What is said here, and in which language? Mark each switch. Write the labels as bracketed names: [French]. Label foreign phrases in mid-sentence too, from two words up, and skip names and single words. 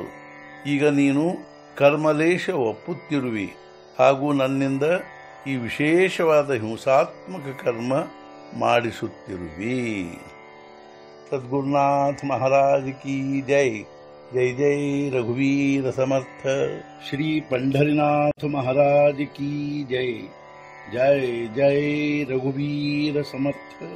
[Kannada] ಈಗ ನೀನು ಕರ್ಮಲೇಶ ಒಪ್ಪುತ್ತಿರುವಿ ಹಾಗೂ ನನ್ನಿಂದ ಈ ವಿಶೇಷವಾದ ಹಿಂಸಾತ್ಮಕ ಕರ್ಮ ಮಾಡಿಸುತ್ತಿರುವಿ. [Hindi] सद्गुरुनाथ महाराज की जय. [Marathi] जय जय रघुवीर समर्थ. [Hindi] श्री पंढरीनाथ महाराज की जय. [Marathi] जय जय रघुवीर समर्थ.